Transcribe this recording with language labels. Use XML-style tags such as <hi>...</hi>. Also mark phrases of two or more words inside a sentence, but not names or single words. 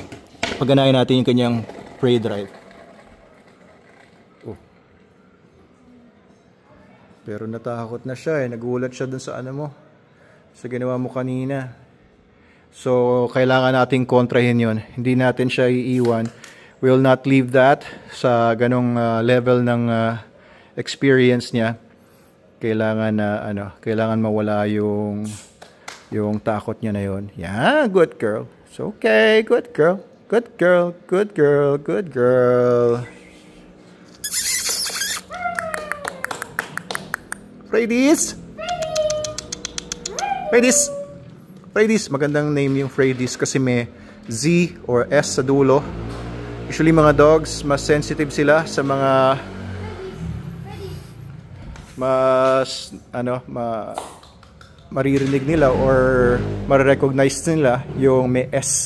<tl>Pagganahin natin yung kanyang prey drive. Oh. Pero natakot na siya eh. Nagulat siya dun sa mo. Sa ginawa mo kanina. So, kailangan nating kontrahin yon. Hindi natin siya iiwan.</tl> <en>We will not leave that</en> <tl>sa ganong level ng experience niya. Kailangan kailangan mawala yung takot niya na yon.</tl> <en>Yeah, good girl. It's okay. Good girl. Good girl, good girl, good girl.</en> <tl>Fredis! Fredis, magandang name yung Fredis kasi may Z or S sa dulo. Usually mga dogs, mas sensitive sila sa mga maririnig nila or marirecognize nila yung may S.</tl>